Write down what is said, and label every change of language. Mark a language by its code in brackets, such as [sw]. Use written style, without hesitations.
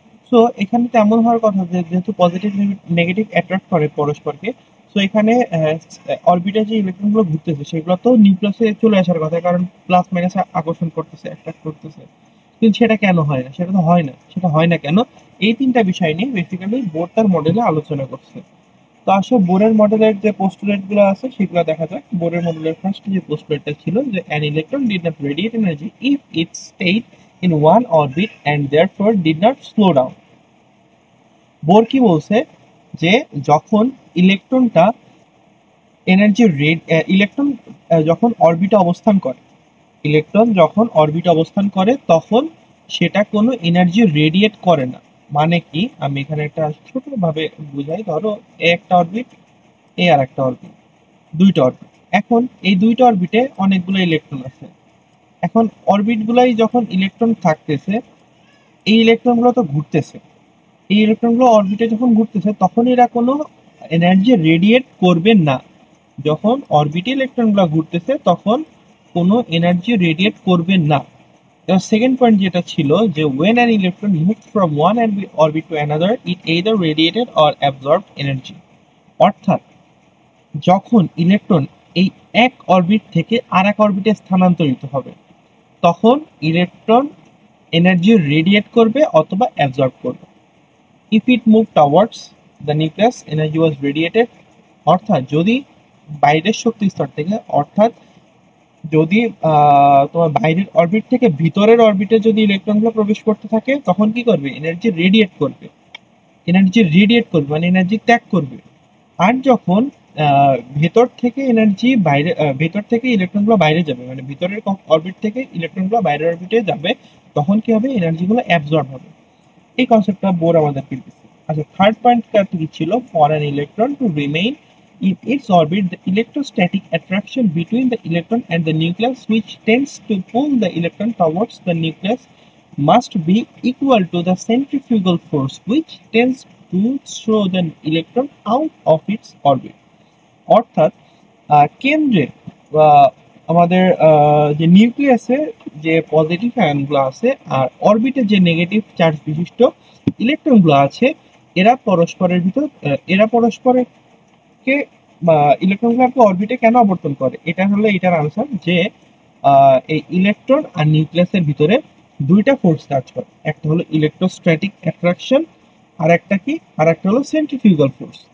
[bn] So এখানে তেমন হওয়ার কথা যে যেহেতু পজিটিভ নেগেটিভ অ্যাট্রাক্ট করে পরস্পরকে, সো এখানে অরবিটে যে ইলেকট্রনগুলো ঘুরতেছে সেগুলো তো নিউক্লিয়াসে চলে আসার কথা, কারণ প্লাস মাইনাস আকর্ষণ করতেছে, অ্যাট্রাক্ট করতেছে। কিন্তু সেটা কেন হয় না? সেটা তো হয় না। সেটা হয় না কেন? এই তিনটা বিষয় নিয়ে বেসিক্যালি বোর তার মডেলে আলোচনা করছে। তো আসলে বোরের মডেলের যে পোস্টুলেট গুলো আছে সেগুলো দেখা যাক। বোরের মডেলের ফার্স্ট যে পোস্টুলেটটা ছিল যে [en] an electron did not radiate energy if it stayed in one orbit and therefore did not slow down. [bn] Bore কি বলছে যে যখন ইলেকট্রনটা এনার্জি ইলেকট্রন যখন অরবিটে অবস্থান করে, ইলেকট্রন যখন অরবিটে অবস্থান করে তখন সেটা কোনো এনার্জি রেডিয়েট করে না। মানে কি, আমি এখানে একটা ছোটভাবে বুঝাই। ধরো এ একটা অরবিট, এ আর একটা অরবিট, দুইটা অরবিট। এখন এই দুইটা অরবিটে অনেকগুলো ইলেকট্রন আছে। এখন অরবিট গুলাই যখন ইলেকট্রন থাকতেছে, এই ইলেকট্রন গুলো তো ঘুরতেছে। এই ইলেকট্রন গুলো অরবিটে যখন ঘুরতেছে তখন এরা কোনো এনার্জি রেডিয়েট করবে না। যখন অরবিটে ইলেকট্রন গুলো ঘুরতেছে তখন কোনো এনার্জি রেডিয়েট করবে না। এবার সেকেন্ড পয়েন্ট যেটা ছিল যে [en] when an electron moved from one orbit to another it either radiated or absorbed energy. [bn] অর্থাৎ যখন ইলেকট্রন এই এক অরবিট থেকে আর এক অরবিটে স্থানান্তরিত হবে তখন ইলেকট্রন এনার্জি রেডিয়েট করবে অথবা অ্যাবজর্ব করবে। [en] If it move towards the nucleus energy was radiated. [bn] অর্থাৎ যদি বাইরের শক্তি স্তর থেকে, অর্থাৎ যদি তোমার বাইরের অরবিট থেকে ভিতরের অরবিটে যদি ইলেকট্রনগুলো প্রবেশ করতে থাকে তখন কি করবে? এনার্জি রেডিয়েট করবে। এনার্জি রেডিয়েট করবে মানে এনার্জি ত্যাগ করবে। আর যখন ভেতর থেকে এনার্জি বাইরে, ভেতর থেকে ইলেকট্রনগুলো বাইরে যাবে, মানে ভিতরের অরবিট থেকে ইলেকট্রনগুলো বাইরের অরবিটে যাবে, তখন কি হবে? এনার্জিগুলো অ্যাবজর্ব হবে। এই কনসেপ্টটা বোর আমাদের দিচ্ছে। আচ্ছা, থার্ড পয়েন্ট কি ছিল? [en] For an electron to remain In its orbit, the electrostatic attraction between the electron and the nucleus, which tends to pull the electron towards the nucleus, must be equal to the centrifugal force, which tends to throw the electron out of its orbit. [bn] অর্থাৎ কেন্দ্রে আমাদের যে নিউক্লিয়াসে যে positive আয়নগুলো আছে আর অরবিটে যে negative charge বিশিষ্ট ইলেকট্রনগুলো আছে এরা পরস্পরকে ইলেকট্রনগুলোকে অরবিটে কেন আবর্তন করে, এটা হলো এটার আনসার যে এই ইলেকট্রন আর নিউক্লিয়াসের ভিতরে দুইটা ফোর্স কাজ করে, একটা হলো ইলেকট্রোস্ট্যাটিক অ্যাট্রাকশন আর একটা হলো সেন্ট্রিফিউগাল ফোর্স।